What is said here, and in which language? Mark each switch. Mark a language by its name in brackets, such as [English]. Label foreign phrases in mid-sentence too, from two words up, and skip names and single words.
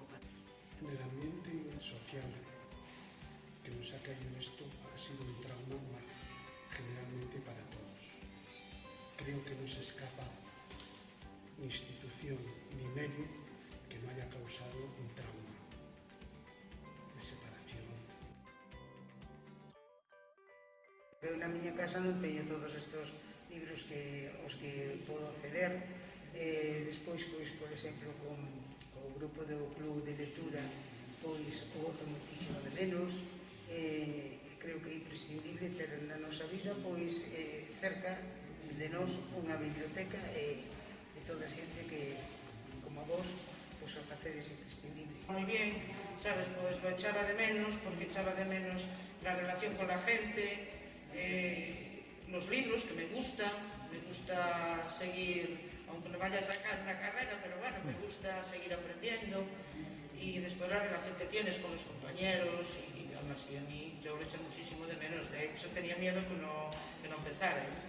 [Spanish] En el ambiente social que nos ha caído esto ha sido un trauma generalmente para todos. Creo que no se escapa ni institución ni medio que no haya causado un trauma de separación. [Galician] Eu na miña casa non teño todos estes libros os que podo acceder. Despois, pois, por exemplo, con o grupo do Club de Lectura, pois, o outro moitísimo de menos. Creo que é imprescindible ter na nosa vida, pois, cerca de nós unha biblioteca e toda a xente que, como vos, pois o facedes imprescindible. [Spanish] Muy bien, sabes, pues lo echaba de menos, porque echaba de menos la relación con la gente, los libros que me gusta seguir, aunque no vaya a sacar una carrera, pero bueno, me gusta seguir aprendiendo, y después la relación que tienes con los compañeros, y además, y a mí yo lo eché muchísimo de menos, de hecho tenía miedo que no empezara.